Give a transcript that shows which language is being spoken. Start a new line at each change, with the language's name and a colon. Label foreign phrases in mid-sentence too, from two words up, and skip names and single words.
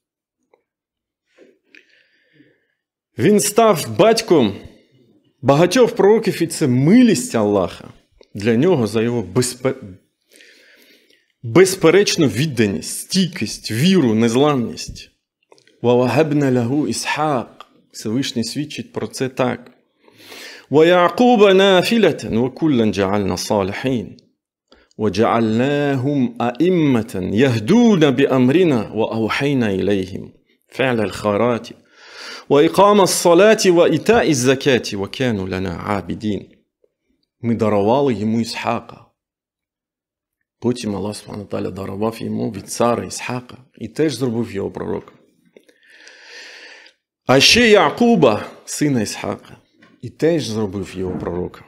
Ukrainian: Він став батьком багатьох пророків, і це милість Аллаха для нього, за його безперечну відданість, стійкість, віру, незламність.
Arabic: وَوَهَبْنَا لَهُ إِسْحَاقَ.
Ukrainian: Всевишній свідчить про це так.
Arabic: وَيَعْقُوبَ نَافِلَةً وَكُلًّا جَعَلْنَا صَالِحِينَ وَجَعَلْنَاهُمْ أَئِمَّةً يَهْدُونَ بِأَمْرِنَا وَأَوْحَيْنَا إِلَيْهِمْ فِعْلَ الْخَيْرَاتِ وَإِقَامَ الصَّلَاةِ وَإِيتَاءِ الزَّكَاةِ وَكَانُوا لَنَا عَابِدِينَ.
Ukrainian: Ми дарували йому Ісхака. Потім
Arabic: الله سبحانه تعالى
Ukrainian: дарував йому від цара Ісхака і теж зробив його пророком. А ще Яакуба, сина Ісхака, і теж зробив його пророком.